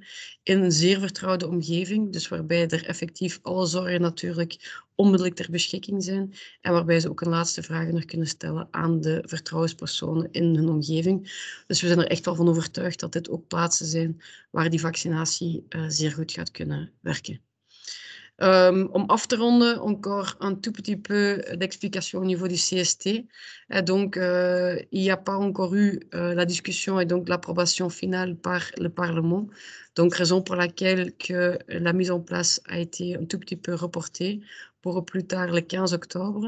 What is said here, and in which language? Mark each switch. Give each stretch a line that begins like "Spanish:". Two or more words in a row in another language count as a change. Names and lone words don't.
Dutch: In een zeer vertrouwde omgeving, dus waarbij er effectief alle zorgen natuurlijk onmiddellijk ter beschikking zijn en waarbij ze ook een laatste vragen nog kunnen stellen aan de vertrouwenspersonen in hun omgeving. Dus we zijn er echt wel van overtuigd dat dit ook plaatsen zijn waar die vaccinatie zeer goed gaat kunnen werken. Om af te ronden,
French: encore un tout petit peu d'explication au niveau du CST. Donc, il n'y a pas encore eu la discussion et donc l'approbation finale par le Parlement. Donc, raison pour laquelle que la mise en place a été un tout petit peu reportée pour au plus tard le 15 octobre.